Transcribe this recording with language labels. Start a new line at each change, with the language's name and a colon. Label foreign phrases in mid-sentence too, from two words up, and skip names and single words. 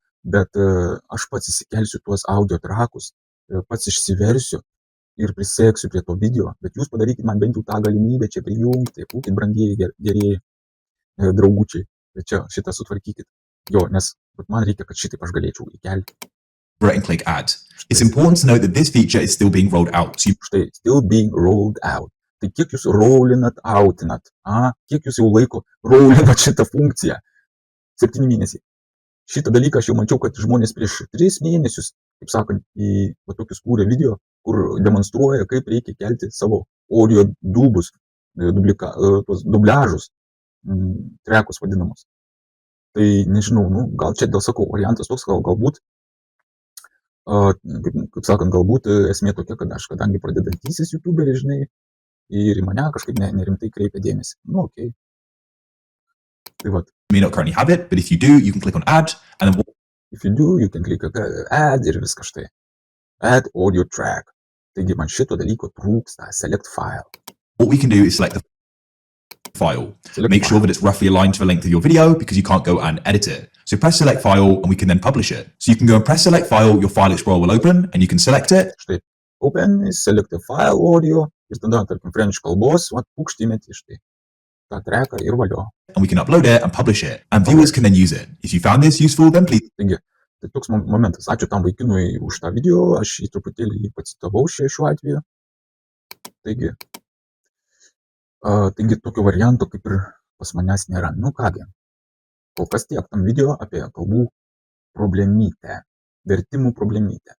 Lithuanian: Bet aš pats įsikelsiu tuos audio trakus, pats išsiversiu ir priseksiu prie to video. Bet jūs padarykit man bent jau tą galimybę čia prijungti. Būkit brangieji, gerieji draugučiai. Bet čia šitą sutvarkykit. Jo, nes man reikia, kad šitaip aš galėčiau įkelti.
English: And click add. It's important to note that this feature is still being rolled out. So you Štai, still being rolled out.
Lithuanian: Tai kiek jūs rollinat, outinat? Kiek jūs jau laiko rollinat šitą funkciją? 7 mėnesiai. Šitą dalyką aš jau mačiau, kad žmonės prieš 3 mėnesius, kaip sakant, į tokius kūrė video, kur demonstruoja, kaip reikia kelti savo audio dubus, tuos dubliažus, trekus vadinamus. Tai nežinau, nu, gal čia dėl sakau, variantas toks, galbūt, kaip sakant, galbūt esmė tokia, kad aš kadangi pradedantysis YouTuberis, žinai, ir į mane kažkaip nerimtai kreipia dėmesį. Nu, okei. Tai vat.
English: may not currently have it, but if you do, you can click on add and then If you do, you can click add
Lithuanian: ir viskas štai.
English: Add audio track.
Lithuanian: Taigi man šito dalyko trūksta.
English: Select file. what we can do is select the file. Select Make sure file. that it's roughly aligned to the length of your video because you can't go and edit it. So press select file and we can then publish it. So you can go and press select file, your file explorer will open and you can select it.
Lithuanian: Štai.
English: Open, select the file audio.
Lithuanian: Ir tada, tarkim, French kalbos, pukštimėti štai. tą treką ir valio.
English: And we can upload it and publish it, and viewers can then use it. If you found this useful, then please
Lithuanian: Taigi, tai toks momentas. Ačiū tam vaikinui už tą video, aš jį truputėlį pacitavau šiuo atveju. Taigi, tokio varianto kaip ir pas manęs nėra. Nu kągi, kol kas tiek tam video apie kalbų problemytę, vertimų problemytę.